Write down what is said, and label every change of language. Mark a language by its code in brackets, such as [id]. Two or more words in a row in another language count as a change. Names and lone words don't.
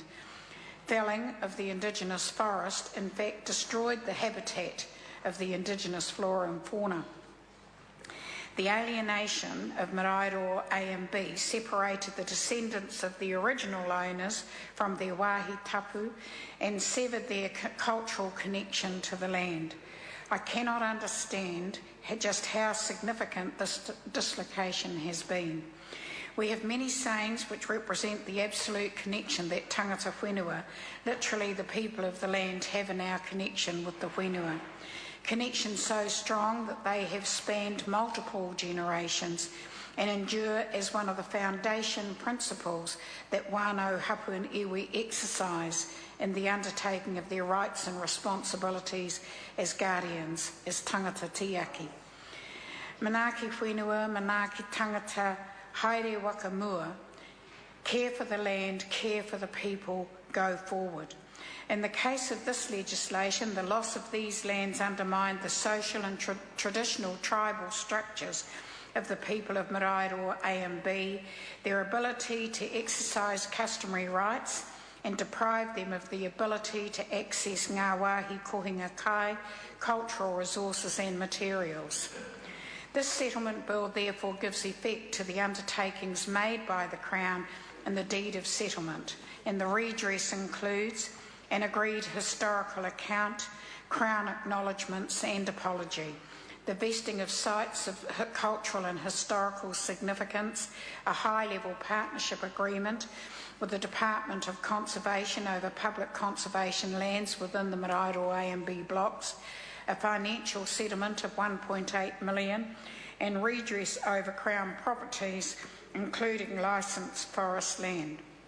[en] Felling of the indigenous forest in fact destroyed the habitat of the indigenous flora and fauna. The alienation of Maraeroa A and B separated the descendants of the original owners from their [mi] wāhi tapu [en] and severed their cultural connection to the land. I cannot understand just how significant this dislocation has been. We have many sayings which represent the absolute connection that [mi] tangata whenua, [en] literally the people of the land, have in our connection with the whenua. Connection so strong that they have spanned multiple generations and endure as one of the foundation principles that [mi] wānau hapu [en] and iwi exercise in the undertaking of their rights and responsibilities as guardians, as [mi] tangata tiaki. Manaaki whenua, manaaki tangata, haere waka mua, [en] care for the land, care for the people, go forward. In the case of this legislation, the loss of these lands undermined the social and traditional tribal structures of the people of Maraeroa A and B, their ability to exercise customary rights, and deprive them of the ability to access [mi] ngā wāhi kohinga kai, [en] cultural resources and materials. This settlement bill therefore gives effect to the undertakings made by the Crown in the deed of settlement, and the redress includes an agreed historical account, Crown acknowledgements and apology, the vesting of sites of cultural and historical significance, a high-level partnership agreement with the Department of Conservation over public conservation lands within the Maraeroa A and B blocks, a financial settlement of $1.8 million, and redress over Crown properties, including licensed forest land.